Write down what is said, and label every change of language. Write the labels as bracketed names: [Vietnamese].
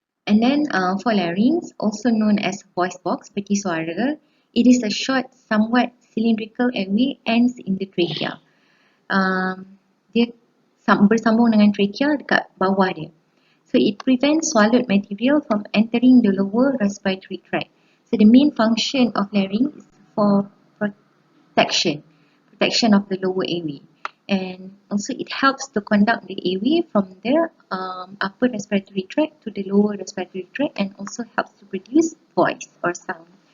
[English] And then for larynx, also known as voice box, [Malay] peti suara, [English] it is a short, somewhat cylindrical airway ends in the trachea. [Malay] Dia bersambung dengan trachea dekat bawah dia. [English] So it prevents swallowed material from entering the lower respiratory tract. So the main function of larynx is for protection of the lower airway. And also it helps to conduct the airway from the upper respiratory tract to the lower respiratory tract, and also helps to produce voice or sound.